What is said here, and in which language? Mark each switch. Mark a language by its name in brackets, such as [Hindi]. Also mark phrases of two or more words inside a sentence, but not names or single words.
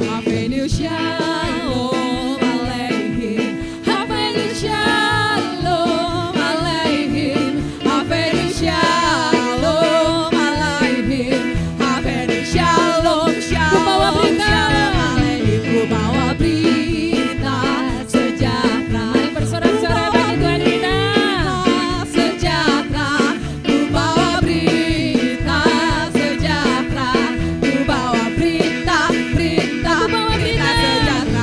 [Hebrew] הבאנו שלום עליכם. הבאנו שלום עליכם. הבאנו שלום עליכם. הבאנו שלום שלום שלום עליכם. [Indonesian] Ku bawa berita sejahtera. Mari bersorak-sorai bagi Tuhan kita. Sejahtera. Ku bawa berita sejahtera. Ku bawa berita sejahtera.